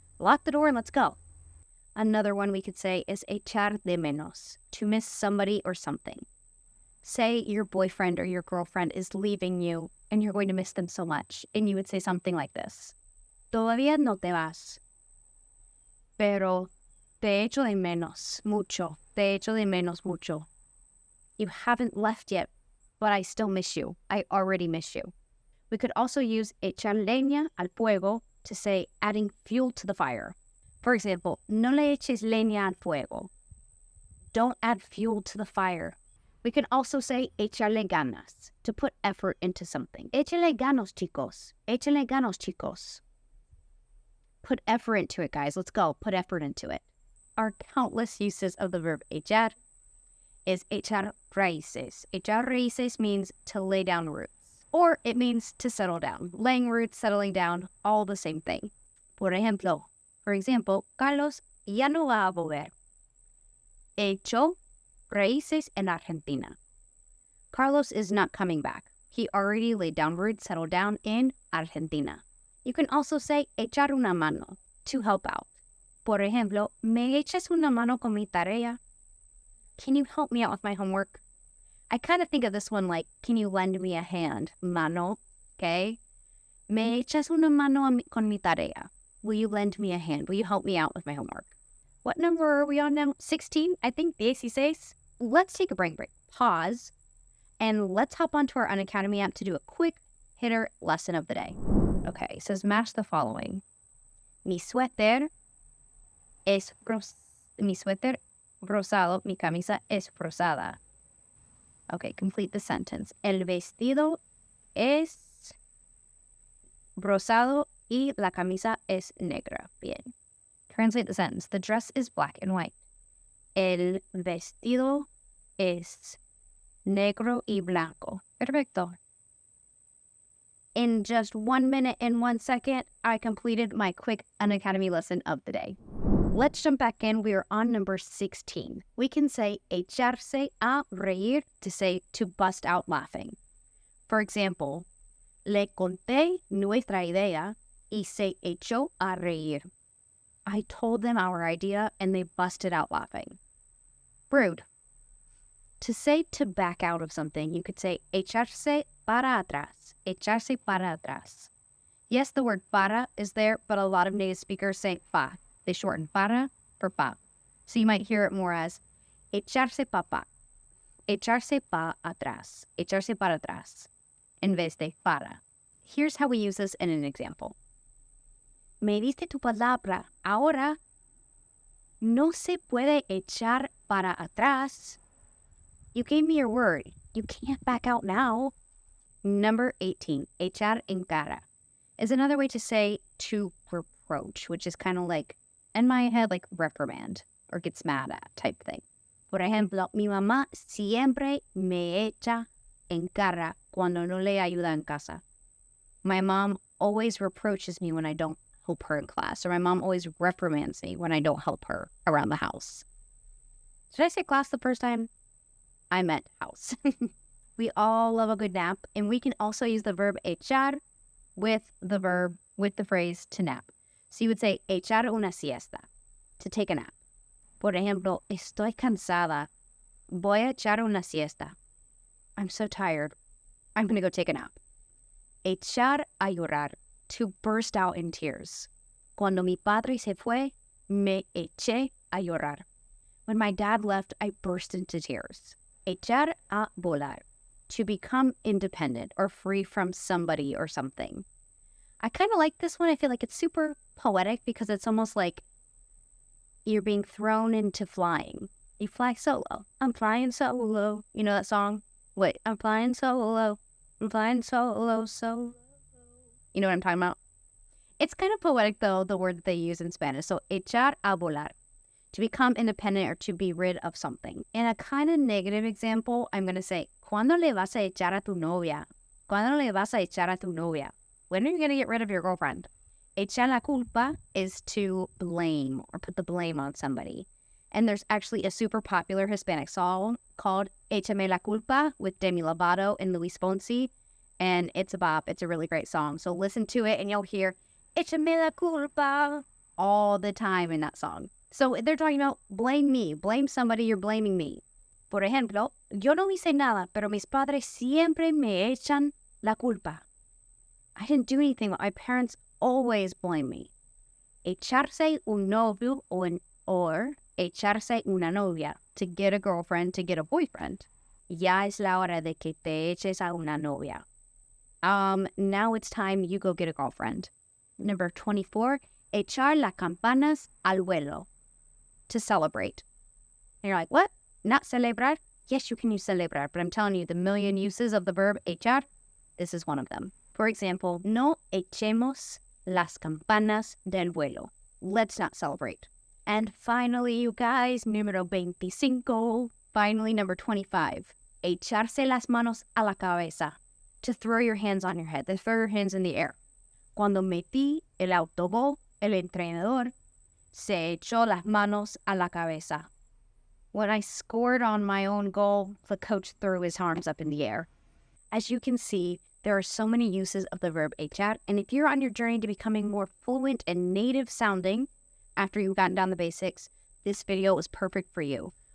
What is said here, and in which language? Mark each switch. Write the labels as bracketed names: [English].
[English] Lock the door and let's go. Another one we could say is [Spanish] echar de menos, [English] to miss somebody or something. Say your boyfriend or your girlfriend is leaving you and you're going to miss them so much, and you would say something like this. [Spanish] Todavía no te vas, pero te echo de menos mucho. Te echo de menos mucho. [English] You haven't left yet, but I still miss you. I already miss you. We could also use [Spanish] echar leña al fuego [English] to say adding fuel to the fire. For example, [Spanish] no le eches leña al fuego. [English] Don't add fuel to the fire. We can also say [Spanish] echarle ganas, [English] to put effort into something. [Spanish] Échale ganos, chicos. Échale ganos, chicos. [English] Put effort into it, guys. Let's go. Put effort into it. Our countless uses of the verb echar is [Spanish] echar raíces. Echar raíces [English] means to lay down roots, or it means to settle down. Laying roots, settling down, all the same thing. For example, [Spanish] Carlos ya no va a volver. Echó raíces en Argentina. [English] Carlos is not coming back. He already laid down roots, settled down in Argentina. You can also say [Spanish] echar una mano, [English] to help out. [Spanish] Por ejemplo, ¿me echas una mano con mi tarea? [English] Can you help me out with my homework? I kind of think of this one like, can you lend me a hand? Mano, okay? [Spanish] Me echas una mano con mi tarea. [English] Will you lend me a hand? Will you help me out with my homework? What number are we on now? 16? I think 16. Let's take a break. Pause. And let's hop onto our Unacademy app to do a quick hitter lesson of the day. Okay, it says match the following. [Spanish] Mi suéter rosado, mi camisa es rosada. [English] Okay, complete the sentence. [Spanish] El vestido es rosado y la camisa es negra. [English] Bien. Translate the sentence. The dress is black and white. [Spanish] El vestido es negro y blanco. Perfecto. [English] In just 1 minute and 1 second, I completed my quick Unacademy lesson of the day. Let's jump back in. We are on number 16. We can say [Spanish] echarse a reír [English] to say to bust out laughing. For example, [Spanish] le conté nuestra idea y se echó a reír. [English] I told them our idea and they busted out laughing. Rude. To say to back out of something, you could say [Spanish] echarse para atrás. Echarse para atrás. [English] Yes, the word para is there, but a lot of native speakers say pa. They shorten para for pa. So you might hear it more as [Spanish] echarse pa. Echarse pa atrás. Echarse para atrás. En vez de para. [English] Here's how we use this in an example. [Spanish] Me diste tu palabra. Ahora no se puede echar para atrás. [English] You gave me your word. You can't back out now. Number 18, [Spanish] echar en cara, [English] is another way to say to reproach, which is kind of like, in my head, like reprimand or gets mad at type thing. [Spanish] Por ejemplo, mi mamá siempre me echa en cara cuando no le ayuda en casa. [English] My mom always reproaches me when I don't help her in class, or my mom always reprimands me when I don't help her around the house. Did I say class the first time? I meant house. We all love a good nap, and we can also use the verb echar with the phrase to nap. So you would say [Spanish] echar una siesta, [English] to take a nap. [Spanish] Por ejemplo, estoy cansada. Voy a echar una siesta. [English] I'm so tired. I'm going to go take a nap. [Spanish] Echar a llorar, [English] to burst out in tears. [Spanish] Cuando mi padre se fue, me eché a llorar. [English] When my dad left, I burst into tears. [Spanish] Echar a volar, [English] to become independent or free from somebody or something. I kind of like this one. I feel like it's super poetic because it's almost like you're being thrown into flying. You fly solo. I'm flying solo. You know that song? Wait, I'm flying solo. I'm flying solo, solo. You know what I'm talking about? It's kind of poetic, though, the word that they use in Spanish. So, [Spanish] echar a volar, [English] to become independent or to be rid of something. In a kind of negative example, I'm going to say, [Spanish] ¿Cuándo le vas a echar a tu novia? ¿Cuándo le vas a echar a tu novia? [English] When are you going to get rid of your girlfriend? [Spanish] Echar la culpa [English] is to blame or put the blame on somebody. And there's actually a super popular Hispanic song called Échame la culpa with Demi Lovato and Luis Fonsi. And it's a bop. It's a really great song. So listen to it and you'll hear Échame la culpa all the time in that song. So they're talking about blame me. Blame somebody, you're blaming me. [Spanish] Por ejemplo, yo no hice nada, pero mis padres siempre me echan la culpa. [English] I didn't do anything, but my parents always blame me. [Spanish] Echarse un novio [English] or [Spanish] echarse una novia, [English] to get a girlfriend, to get a boyfriend. [Spanish] Ya es la hora de que te eches a una novia. [English] Now it's time you go get a girlfriend. Number 24, [Spanish] echar las campanas al vuelo, [English] to celebrate. And you're like, what? Not celebrar? Yes, you can use celebrar, but I'm telling you, the million uses of the verb echar, this is one of them. For example, [Spanish] no echemos las campanas del vuelo. [English] Let's not celebrate. And finally, you guys, número 25. Finally, number 25. [Spanish] Echarse las manos a la cabeza, [English] to throw your hands on your head, to throw your hands in the air. [Spanish] Cuando metí el autogol, el entrenador se echó las manos a la cabeza. [English] When I scored on my own goal, the coach threw his arms up in the air. As you can see, there are so many uses of the verb echar, and if you're on your journey to becoming more fluent and native sounding after you've gotten down the basics, this video is perfect for you.